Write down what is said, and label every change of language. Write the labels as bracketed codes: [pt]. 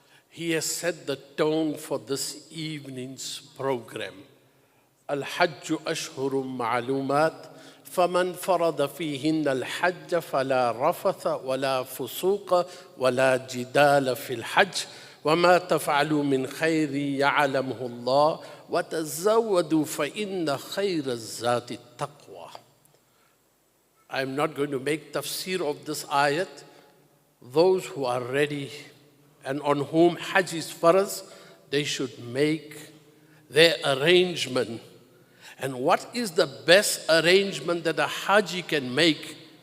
[en] He has set the tone for this evening's program. [ar] Al-Hajj Ashhurum Ma'lumat, فَمَنْ فَرَضَ فِيهِنَّ الْحَجَّ فَلَا رَفَثَ وَلَا فُسُوقَ وَلَا جِدَالَ فِي الْحَجِّ وَمَا تَفْعَلُوا مِنْ خَيْرٍ يَعْلَمْهُ اللَّهُ وَتَزَوَّدُوا فَإِنَّ خَيْرَ الزَّادِ التَّقْوَى. [en] I'm not going to make tafsir of this ayat. Those who are ready and on whom Hajj is farz, they should make their arrangement. And what is the best arrangement that a Haji can make?